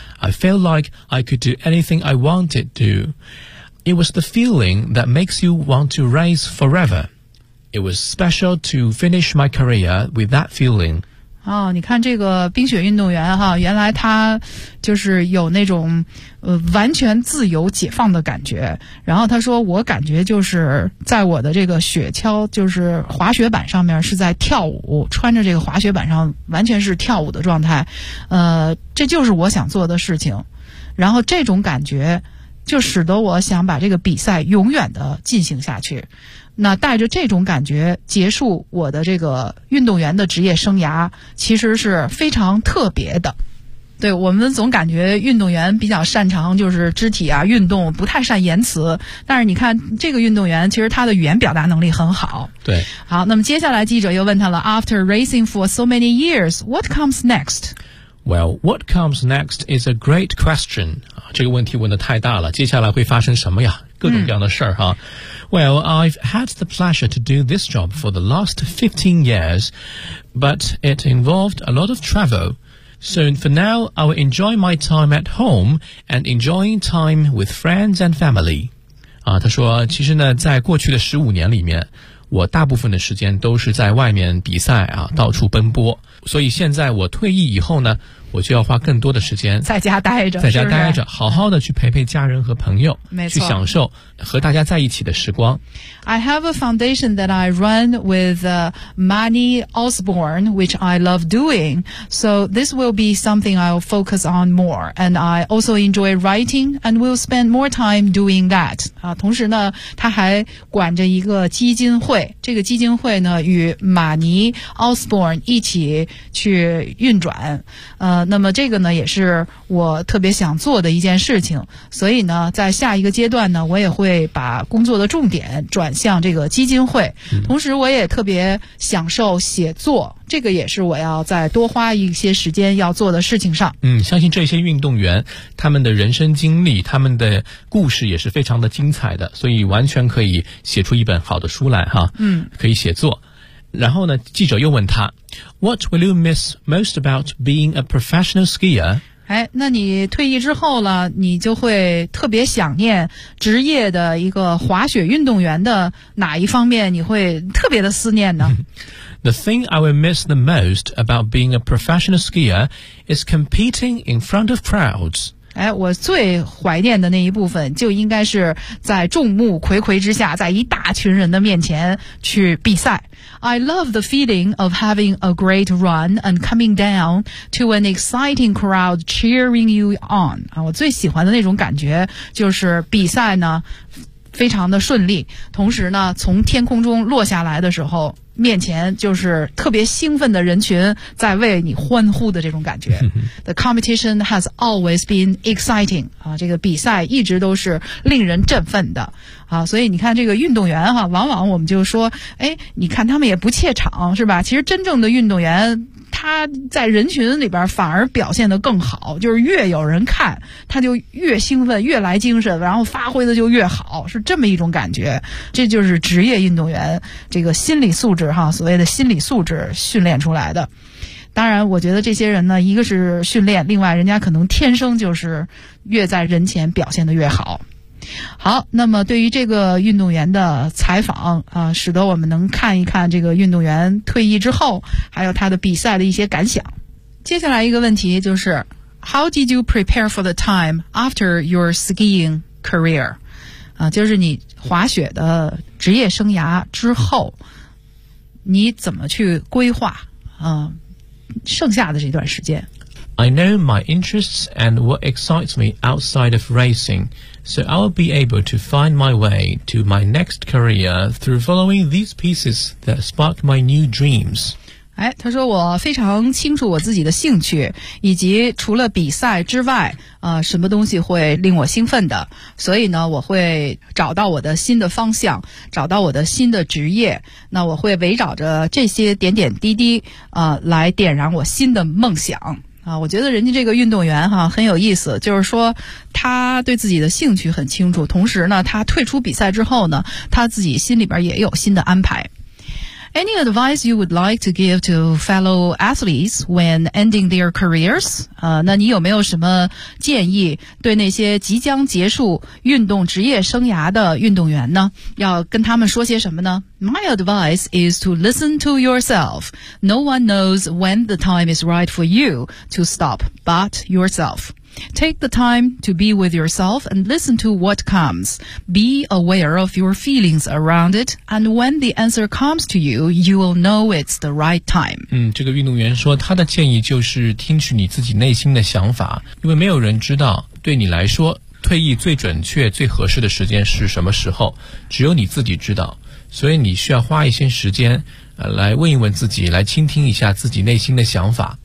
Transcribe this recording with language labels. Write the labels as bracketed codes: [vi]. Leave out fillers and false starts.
[en] I felt like I could do anything I wanted to. It was the feeling that makes you want to race forever. It was special to finish my career with that feeling. [zh] 哦，你看这个冰雪运动员哈，原来他就是有那种完全自由解放的感觉。然后他说，我感觉就是在我的这个雪橇，就是滑雪板上面是在跳舞，穿着这个滑雪板上完全是跳舞的状态。这就是我想做的事情。然后这种感觉就使得我想把这个比赛永远的进行下去。那带着这种感觉结束我的这个运动员的职业生涯，其实是非常特别的。对，我们总感觉运动员比较擅长就是肢体啊运动，不太善言辞，但是你看这个运动员其实他的语言表达能力很好。对，好，那么接下来记者又问他了， [en] After racing for so many years, what comes next? Well, what comes next is a great question. [zh] 这个问题问得太大了，接下来会发生什么呀？各种各样的事儿哈。 [en] Well, I've had the pleasure to do this job for the last 15 years, but it involved a lot of travel. So for now, I will enjoy my time at home and enjoying time with friends and family. [zh] 他说，其实呢，在过去的15年里面，我大部分的时间都是在外面比赛啊，到处奔波。所以现在我退役以后呢，我就要花更多的时间在家待着，在家待着是不是好好的去陪陪家人和朋友，没错，去享受和大家在一起的时光。 [en] I have a foundation that I run with Manny Osborne, which I love doing. So this will be something I'll focus on more. And I also enjoy writing and will spend more time doing that. [zh] 啊，同时呢他还管着一个基金会，这个基金会呢与马尼 Osborne 一起去运转。那么这个呢也是我特别想做的一件事情，所以呢在下一个阶段呢我也会把工作的重点转向这个基金会，同时我也特别享受写作，这个也是我要再多花一些时间要做的事情上。嗯，相信这些运动员他们的人生经历，他们的故事也是非常的精彩的，所以完全可以写出一本好的书来哈。嗯，可以写作。然后呢记者又问他 [en] What will you miss most about being a professional skier? [zh] 哎，那你退役之后了，你就会特别想念职业的一个滑雪运动员的哪一方面你会特别的思念呢？ [en] The thing I will miss the most about being a professional skier is competing in front of crowds. [zh] 哎，我最怀念的那一部分就应该是在众目睽睽之下，在一大群人的面前去比赛。 [en] I love the feeling of having a great run and coming down to an exciting crowd cheering you on. [zh] 啊，我最喜欢的那种感觉就是比赛呢非常的顺利，同时呢从天空中落下来的时候面前就是特别兴奋的人群在为你欢呼的这种感觉。 [en] The competition has always been exciting. [zh] 啊，这个比赛一直都是令人振奋的。啊，所以你看这个运动员哈，往往我们就说，哎，你看他们也不怯场是吧？其实真正的运动员他在人群里边反而表现得更好，就是越有人看他就越兴奋越来精神，然后发挥的就越好，是这么一种感觉。这就是职业运动员这个心理素质哈，所谓的心理素质训练出来的。当然我觉得这些人呢一个是训练，另外人家可能天生就是越在人前表现得越好。好，那么对于这个运动员的采访啊，使得我们能看一看这个运动员退役之后还有他的比赛的一些感想。接下来一个问题就是 [en] How did you prepare for the time after your skiing career? [zh] 啊，就是你滑雪的职业生涯之后你怎么去规划啊剩下的这段时间。 [en] I know my interests and what excites me outside of racing, so I'll be able to find my way to my next career through following these pieces that spark my new dreams. [zh] 哎，他说我非常清楚我自己的兴趣，以及除了比赛之外，什么东西会令我兴奋的，所以呢，我会找到我的新的方向，找到我的新的职业，那我会围绕着这些点点滴滴，来点燃我新的梦想。啊，我觉得人家这个运动员哈很有意思，就是说他对自己的兴趣很清楚，同时呢他退出比赛之后呢他自己心里边也有新的安排。 [en] Any advice you would like to give to fellow athletes when ending their careers? [zh] 那你有没有什么建议对那些即将结束运动职业生涯的运动员呢，要跟他们说些什么呢？ [en] My advice is to listen to yourself. No one knows when the time is right for you to stop but yourself. Take the time to be with yourself and listen to what comes. Be aware of your feelings around it, and when the answer comes to you, you will know it's the right time. [zh] 嗯，这个运动员说他的建议就是听取你自己内心的想法，因为没有人知道对你来说退役最准确最合适的时间是什么时候，只有你自己知道，所以你需要花一些时间来问一问自己，来倾听一下自己内心的想法。